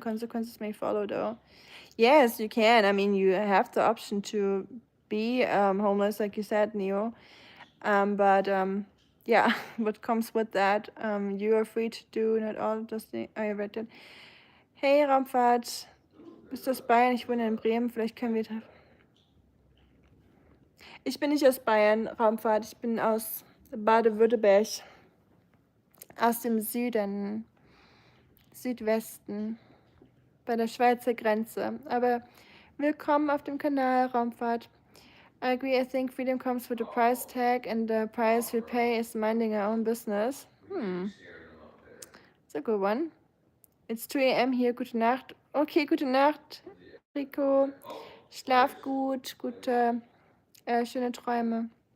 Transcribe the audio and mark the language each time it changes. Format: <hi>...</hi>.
<en>Consequences may follow, though. Yes, you can. I mean, you have the option to be homeless, like you said, Neo. But yeah, what comes with that? You are free to do not all those things. I read it.</en> <de>Hey, Raumfahrt. Bist du aus Bayern? Ich wohne in Bremen. Vielleicht können wir treffen. Ich bin nicht aus Bayern, Raumfahrt. Ich bin aus Baden-Württemberg. Aus dem Süden. Südwesten. Bei der Schweizer Grenze. Aber willkommen auf dem Kanal, Raumfahrt.</de> <en>I agree. I think freedom comes with a price tag, and the price we pay is minding our own business. It's a good one. It's 2 a.m. here.</en> <de>Gute Nacht. Okay, gute Nacht, Rico. Schlaf gut. Gute, schöne Träume.</de>